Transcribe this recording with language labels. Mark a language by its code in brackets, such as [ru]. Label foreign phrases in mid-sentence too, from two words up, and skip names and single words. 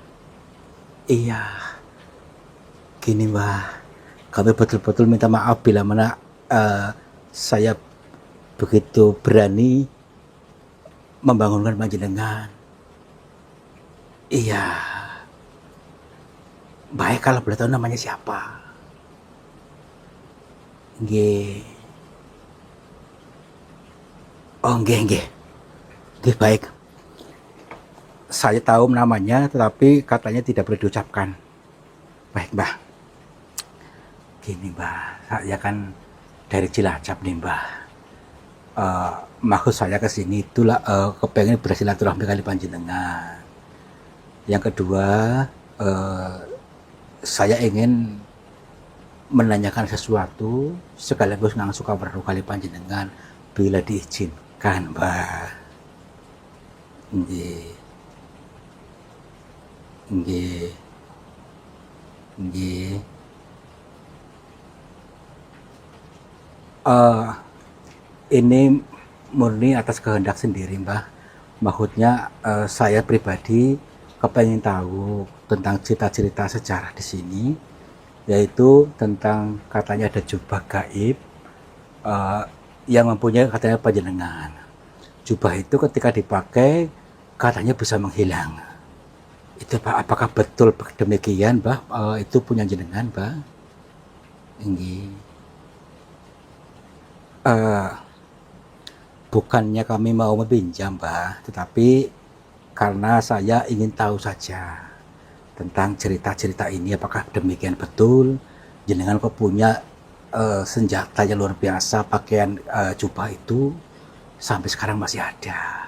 [id] Iya, gini Mbah, kami betul-betul minta maaf bila mana saya begitu berani membangunkan panjenengan. Iya, baik kalau boleh tahu namanya siapa. [jv] Nggih. Oh, nggih, nggih. Nggih, [id] baik. Saya tahu namanya, tetapi katanya tidak boleh diucapkan. Baik, Mbah. Gini, Mbah, saya kan dari Cilacap nih, Mbah. Maksud saya ke sini itulah kepengen bersilaturahmi kali panjenengan. Yang kedua, saya ingin menanyakan sesuatu sekaligus langsung kabar kali panjenengan bila diizinkan, Mbah. [jv] Nggih. Nggih. Nggih. [id] Ini murni atas kehendak sendiri, Mbah. Maksudnya saya pribadi kepengen tahu tentang cerita-cerita sejarah di sini, yaitu tentang katanya ada jubah gaib yang mempunyai katanya panjenengan. Jubah itu ketika dipakai katanya bisa menghilang. Itu Pak, apakah betul demikian, Mbah? Itu punya jenengan, Mbah? Nggih. Bukannya kami mau meminjam, Mbah, tetapi karena saya ingin tahu saja tentang cerita-cerita ini, apakah demikian betul jenengan kok punya senjata yang luar biasa, pakaian jubah itu sampai sekarang masih ada.